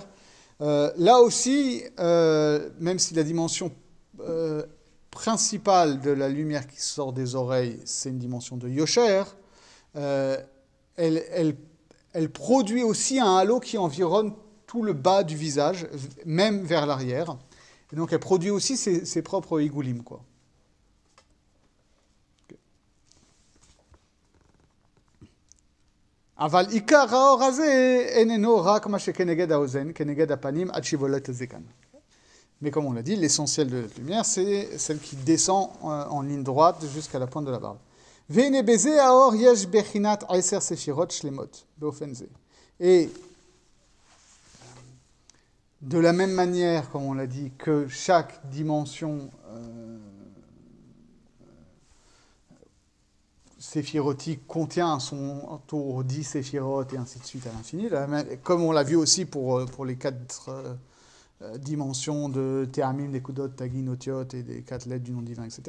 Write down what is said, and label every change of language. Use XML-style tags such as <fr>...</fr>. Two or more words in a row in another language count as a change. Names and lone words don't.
<fr>Là aussi, même si la dimension principale de la lumière qui sort des oreilles, c'est une dimension de Yosher, elle produit aussi un halo qui environne tout le bas du visage, même vers l'arrière. Et donc elle produit aussi ses propres Igoulim, quoi.</fr> <he>אבל עיקר האור הזה איננו רק מה שכנגד האוזן, כנגד הפנים, עד שיבולט הזקן.</he> <fr>Mais comme on l'a dit, l'essentiel de la lumière, c'est celle qui descend en ligne droite jusqu'à la pointe de la barbe.</fr> <he>והנה בזה האור יש בחינת 10 ספירות שלמות, באופן זה.</he> <fr>Et de la même manière, comme on l'a dit, que chaque dimension séphirotique contient à son tour 10 séphirotes et ainsi de suite à l'infini, comme on l'a vu aussi pour les 4 dimensions de Théamim, des Kudot, Tagin, Otiot et des 4 lettres du nom divin, etc.</fr>